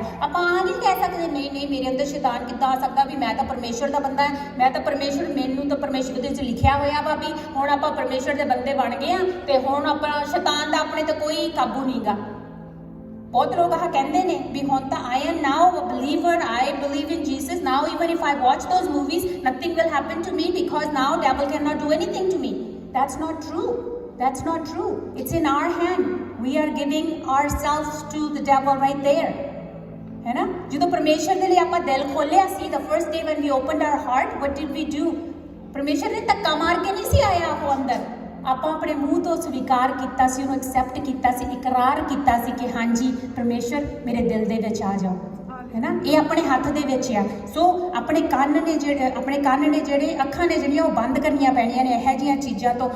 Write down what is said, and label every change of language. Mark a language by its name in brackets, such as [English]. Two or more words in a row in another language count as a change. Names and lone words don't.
[Punjabi] ਆਪਾਂ ਆ ਨਹੀਂ ਕਹਿ ਸਕਦੇ ਨਹੀਂ ਮੇਰੇ ਅੰਦਰ ਸ਼ੈਤਾਨ ਕਿੱਦਾਂ ਆ ਸਕਦਾ, ਵੀ ਮੈਂ ਤਾਂ ਪਰਮੇਸ਼ਵਰ ਦਾ ਬੰਦਾ ਹੈ, ਮੈਂ ਤਾਂ ਪਰਮੇਸ਼ਵਰ, ਮੈਨੂੰ ਤਾਂ ਪਰਮੇਸ਼ਵਰ ਦੇ ਵਿੱਚ ਲਿਖਿਆ ਹੋਇਆ ਵਾ ਵੀ ਹੁਣ ਆਪਾਂ ਪਰਮੇਸ਼ਵਰ ਦੇ ਬੰਦੇ ਬਣ ਗਏ ਆ ਤੇ ਹੁਣ ਆਪਾਂ ਸ਼ੈਤਾਨ ਦਾ ਆਪਣੇ ਤੇ ਕੋਈ ਕਾਬੂ ਨਹੀਂ ਗਾ। ਬਹੁਤ ਲੋਕ ਆਹ ਕਹਿੰਦੇ ਨੇ ਵੀ ਹੁਣ ਤਾਂ [English] I am now a believer, I believe in Jesus, now even if I watch those movies nothing will happen to me because now devil cannot do anything to me. That's not true. That's not true. It's in our hand. We are giving ourselves to the devil right there, [Hindi] है ना। [Punjabi] ਜਦੋਂ ਪਰਮੇਸ਼ਰ ਦੇ ਲਈ ਆਪਾਂ ਦਿਲ ਖੋਲਿਆ ਸੀ, [English] the first day when we opened our heart, what did we do? [Punjabi] ਪਰਮੇਸ਼ਰ ਨੇ ਧੱਕਾ ਮਾਰ ਕੇ ਨਹੀਂ ਸੀ ਆਇਆ ਉਹ ਅੰਦਰ। ਆਪਾਂ ਆਪਣੇ ਮੂੰਹ ਤੋਂ ਸਵੀਕਾਰ ਕੀਤਾ ਸੀ, ਉਹਨੂੰ ਐਕਸੈਪਟ ਕੀਤਾ ਸੀ, ਇਕਰਾਰ ਕੀਤਾ ਸੀ ਕਿ ਹਾਂਜੀ ਪਰਮੇਸ਼ਰ ਮੇਰੇ ਦਿਲ ਦੇ ਵਿੱਚ ਆ ਜਾਓ, ਹੈ ਨਾ। ਇਹ ਆਪਣੇ ਹੱਥ ਦੇ ਵਿੱਚ ਆ। ਸੋ ਆਪਣੇ ਕੰਨ ਨੇ ਜਿਹੜੇ ਅੱਖਾਂ ਨੇ ਜਿਹੜੀਆਂ ਉਹ ਬੰਦ ਕਰਨੀਆਂ ਪੈਣੀਆਂ ਨੇ ਇਹੋ ਜਿਹੀਆਂ ਚੀਜ਼ਾਂ ਤੋਂ।